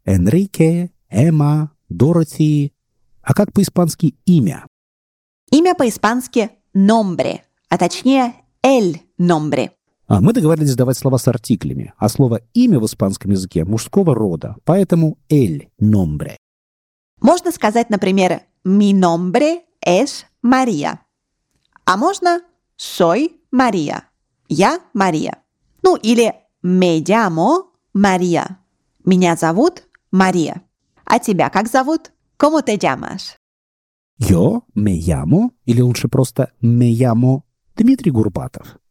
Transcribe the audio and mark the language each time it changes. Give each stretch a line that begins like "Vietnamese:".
Russian: Энрике, Эмма, Дороти. А как по-испански имя? Имя по-испански nombre, а точнее el nombre. А мы договорились давать слова с артиклями, а слово имя в испанском языке мужского рода, поэтому el nombre. Можно сказать, например,
Spanish: mi nombre es María.
Russian: А можно
Spanish: «soy María»,
Russian: «я Мария». Ну, или
Spanish: «me llamo María»,
Russian: «меня зовут Мария». А тебя как зовут?
Spanish: «Cómo te llamas?» «Yo me llamo»
Russian: или лучше просто
Spanish: «me llamo» Дмитрий Гурбатов.